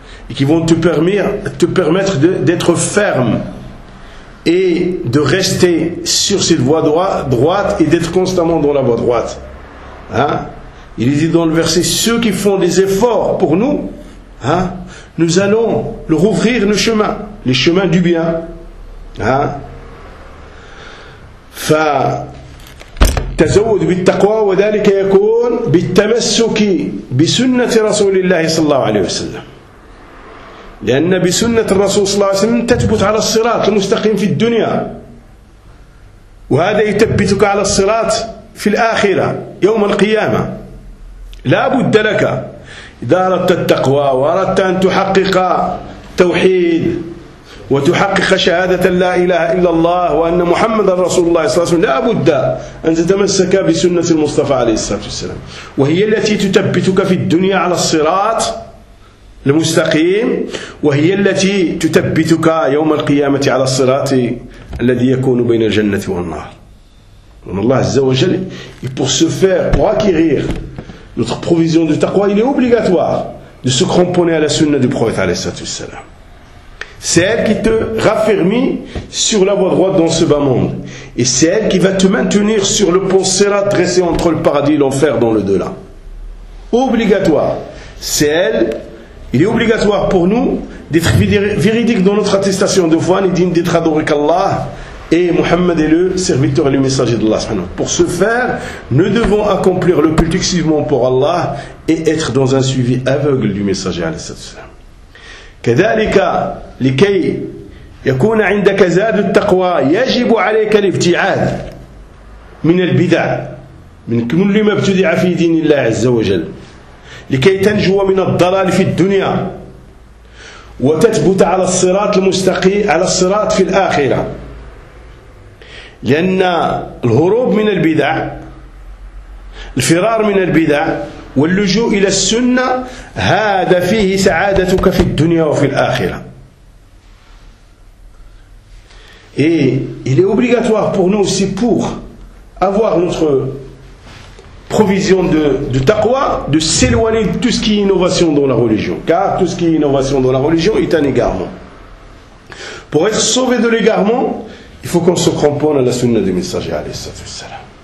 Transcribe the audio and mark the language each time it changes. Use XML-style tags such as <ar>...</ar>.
<fr>Et qui vont te permettre d'être ferme et de rester sur cette voie droite et d'être constamment dans la voie droite. Hein? Il dit dans le verset, ceux qui font des efforts pour nous, hein, nous allons leur ouvrir le chemin, les chemins du bien. Hein?</fr> <ar>Fa تزود بالتقوى وذلك يكون بالتمسك بسنة رسول الله صلى الله عليه وسلم. لأن بسنة الرسول صلى الله عليه وسلم تثبت على الصراط المستقيم في الدنيا، وهذا يثبتك على الصراط في الآخرة يوم القيامة. لا بد لك إذا أردت التقوى وأردت أن تحقق توحيد وتحقق شهادة لا إله إلا الله وأن محمد رسول الله صلى الله عليه وسلم، لا بد أن تتمسك بسنة المصطفى عليه الصلاة والسلام، وهي التي تثبتك في الدنيا على الصراط المستقيم، وهي التي تثبتك يوم القيامة على الصراط الذي يكون بين الجنة والنار. ومن الله عز وجل</ar> <fr>pour se faire, pour acquérir notre provision de taqwa, il est obligatoire de se cramponner à la sunna du prophète</fr> <ar>عليه الصلاة والسلام.</ar> <fr>C'est elle qui te raffermit sur la voie droite dans ce bas monde, et c'est elle qui va te maintenir sur le pont sirat dressé entre le paradis et l'enfer dans le delà. Obligatoire. C'est elle. Il est obligatoire pour nous d'être véridiques dans notre attestation de foi, ni digne d'être adoré qu'Allah, et Muhammad est le serviteur et le messager d'Allah. Pour ce faire, nous devons accomplir le culte exclusivement pour Allah et être dans un suivi aveugle du messager.</fr> <ar>كذلك لكي يكون عندك زاد التقوى يجب عليك الابتعاد من البدع من كل ما ابتدع في دين الله عز وجل. لكي تنجو من الضلال في الدنيا وتثبت على الصراط المستقيم على الصراط في الآخرة. لأن الهروب من البدع، الفرار من البدع واللجوء إلى السنة، هذا فيه سعادتك في الدنيا وفي الآخرة.</ar> <fr>Et il est obligatoire pour nous aussi pour avoir notre provision de taqwa, de s'éloigner de tout ce qui est innovation dans la religion. Car tout ce qui est innovation dans la religion est un égarement. Pour être sauvé de l'égarement, il faut qu'on se cramponne à la sunna du messager, alayhi salatu wassalam.</fr>